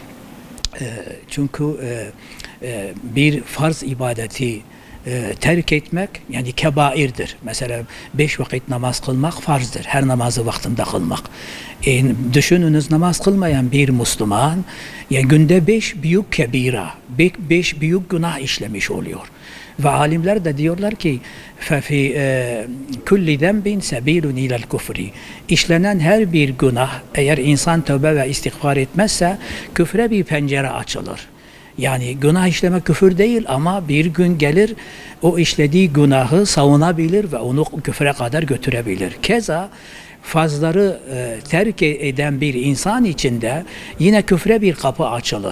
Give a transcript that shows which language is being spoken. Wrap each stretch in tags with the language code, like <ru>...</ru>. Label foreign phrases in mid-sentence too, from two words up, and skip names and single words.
<tr>Çünkü bir farz ibadeti terk etmek yani kebairdir. Mesela 5 vakit namaz kılmak farzdır. Her namazı vaktinde kılmak. Düşününüz, namaz kılmayan bir Müslüman yani günde 5 büyük kebira, 5 büyük günah işlemiş oluyor. Ve alimler de diyorlar ki</tr> <ar>فَفِي كُلِّ ذَنْبٍ سَب۪يلٌ اِلَى الْكُفْرِ,</ar> <tr>işlenen her bir günah eğer insan tövbe ve istiğfar etmezse küfre bir pencere açılır. Yani günah işleme küfür değil ama bir gün gelir o işlediği günahı savunabilir ve onu küfre kadar götürebilir. Keza farzları terk eden bir insan için de yine küfre bir kapı açılır.</tr>